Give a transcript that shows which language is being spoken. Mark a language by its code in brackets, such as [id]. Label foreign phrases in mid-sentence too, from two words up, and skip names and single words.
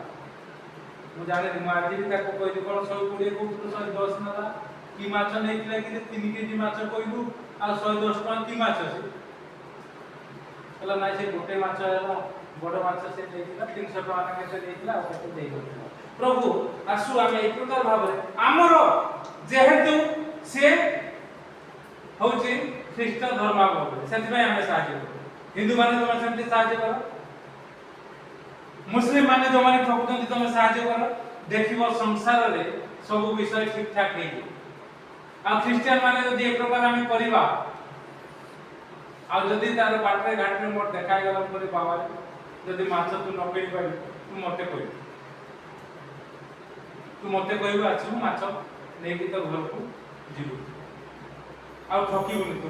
[or] ମୁଁ ଜାଣିନି, ମୁଁ ଆଜି ବି ତାକୁ କହିଲି କଣ 120 କହୁଥିଲୁ 110 ନେଲା? କି ମାଛ ନେଇଥିଲା କି 3 କେଜି ମାଛ କହିଲୁ, ଆଉ 110 ଟଙ୍କା କି ମାଛ? ସେ କହିଲା ନାଇଁ ସେ ଗୋଟେ ମାଛ ହେଲା, ବଡ଼ ମାଛ ସେ ଦେଇଥିଲା 300 ଟଙ୍କା ନା କେତେ ଦେଇଥିଲା, ଆଉ କେତେ ଦେଇଥିଲା। ପ୍ରଭୁ ଆସୁ ଆମେ [bn] এই প্রকার ভাবে ଆମର যেহেতু সে হচ্ছে খ্রিস্ট ধর্মাবলম্বী, [or] ସେଥିପାଇଁ ଆମେ ସାହାଯ୍ୟ କରୁ। ହିନ୍ଦୁ ମାନେ ତମେ ସେମିତି ସାହାଯ୍ୟ କର, ମୁସଲିମ ମାନେ ଯୋଉମାନେ ଠକୁଛନ୍ତି ତମେ ସାହାଯ୍ୟ କର। ଦେଖିବ ସଂସାରରେ ସବୁ ବିଷୟ ଠିକ ଠାକ ହେଇଯିବ। ଆଉ ଖ୍ରୀଷ୍ଟିଆନ ମାନେ ଯଦି ଏ ପ୍ରକାର ଆମେ କରିବା, ଆଉ ଯଦି ତାର ବାଟରେ ଘାଟରେ ମୋର ଦେଖାଗଲା ପରେ ବାବା ଯଦି ମାଛ ତୁ ନ କିଣି ପାରିବୁ ତୁ ମତେ କହିବୁ, ଆସିବୁ ମାଛ ନେଇକି ତ ଘରକୁ ଯିବୁ, ଆଉ ଠକିବୁନି ତୁ।